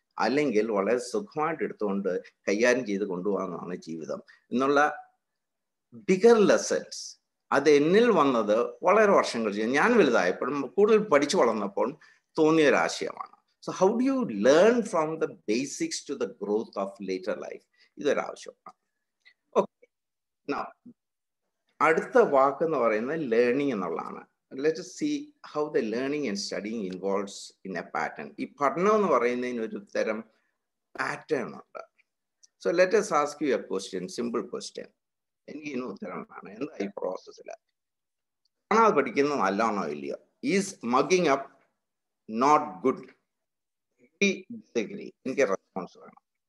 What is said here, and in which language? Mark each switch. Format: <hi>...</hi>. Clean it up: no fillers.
<ml>അല്ലെങ്കിൽ വളരെ സുഖമായിട്ട് എടുത്തുകൊണ്ട് കൈകാര്യം ചെയ്ത് കൊണ്ടുപോകാനാണ് ജീവിതം എന്നുള്ള ബിഗർ ലെസൺസ് അത് എന്നിൽ വന്നത് വളരെ വർഷങ്ങൾ ചെയ്യും. ഞാൻ വലുതായപ്പോഴും കൂടുതൽ പഠിച്ചു വളർന്നപ്പോൾ തോന്നിയ ഒരു ആശയമാണ്.</ml> <en>So how do you learn from the basics to the growth of later life?</en> <ml>ഇതൊരാവശ്യമാണ്. Okay, അടുത്ത വാക്ക് എന്ന് പറയുന്നത് ലേണിംഗ് എന്നുള്ളതാണ്.</ml> <en>Let us see how the learning and studying involves in a pattern.</en> <ml>ഈ പഠനം എന്ന് പറയുന്നതിന് ഒരു തരം പാറ്റേൺ ഉണ്ട്.</ml> <en>So let us ask you a question, simple question.</en> <ml>എനിക്ക് ഇതിന് ഉത്തരം വേണം. എന്താ ഈ പ്രോസസ്സിൽ? കാണാതെ പഠിക്കുന്നത് നല്ലതാണോ ഇല്ലയോ?</ml> <en>Is mugging up not good? Disagree.</en> <ml>എനിക്ക് റെസ്പോൺസ് വേണം.</ml>